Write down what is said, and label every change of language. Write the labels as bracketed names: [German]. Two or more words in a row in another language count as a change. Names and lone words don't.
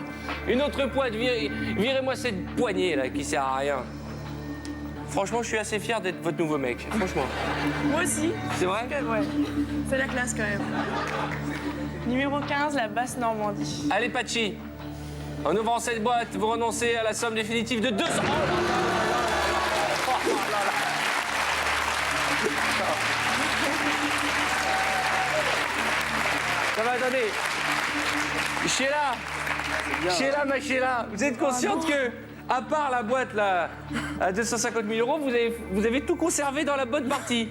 [French] Une autre pointe, virez-moi cette poignée, là, qui sert à rien. Franchement, je suis assez fier d'être votre nouveau mec, franchement. Moi aussi. C'est vrai? Ouais. C'est la classe quand même. Numéro 15, la basse Normandie. Allez, Pachi. En ouvrant cette boîte, vous renoncez à la somme définitive de 200... Oh là là là là. Oh là là. Ça va, attendez. Sheila, ma Sheila, vous êtes consciente que, à part la boîte là, à 250 000 euros, vous avez tout conservé dans la bonne partie.